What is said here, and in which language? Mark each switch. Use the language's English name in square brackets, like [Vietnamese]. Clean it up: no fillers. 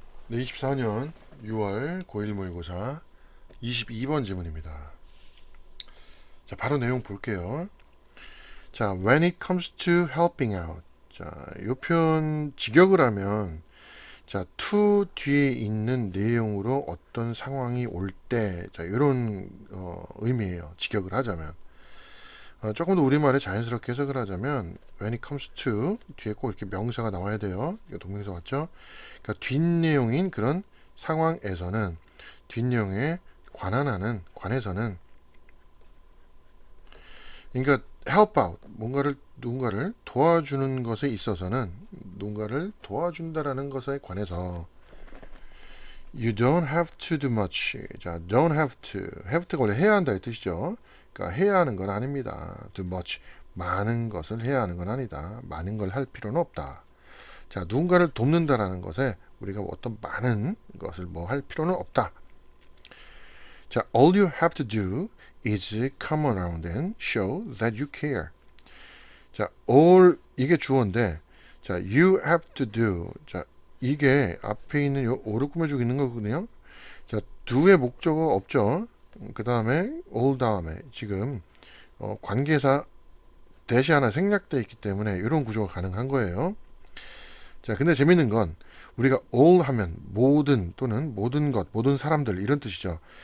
[Korean] 네, 24년 6월 고1 모의고사 22번 지문입니다. 자, 바로 내용 볼게요. [English] 자, when it comes to helping out. [Korean] 자, 이 표현 직역을 하면 자, to 뒤에 있는 내용으로 어떤 상황이 올 때, 자, 이런 의미예요. 직역을 하자면. 조금 더 우리말에 자연스럽게 해석을 하자면 when it comes to 뒤에 꼭 이렇게 명사가 나와야 돼요. 이거 동명사 맞죠? 그러니까 뒷내용인 그런 상황에서는 뒷내용에 관해서는 그러니까 help out 뭔가를 누군가를 도와주는 것에 있어서는 누군가를 도와준다라는 것에 관해서 [English] you don't have to do much. [Korean] 자, don't have to가 원래 해야 한다 이 뜻이죠. 그러니까 해야 하는 건 아닙니다. do much 많은 것을 해야 하는 건 아니다. 많은 걸 할 필요는 없다. 자, 누군가를 돕는다라는 것에 우리가 어떤 많은 것을 뭐 할 필요는 없다. [English] 자, all you have to do is come around and show that you care. 자, all [Korean] 이게 주어인데, [English] 자, you have to do. [Korean] 자, 이게 앞에 있는 요 all을 꾸며주고 있는 거거든요. 자, do의 목적어 없죠. 그 다음에 all 다음에 지금 관계사 대시 하나 생략되어 있기 때문에 이런 구조가 가능한 거예요. 자, 근데 재밌는 건 우리가 all 하면 모든 또는 모든 것, 모든 사람들 이런 뜻이죠.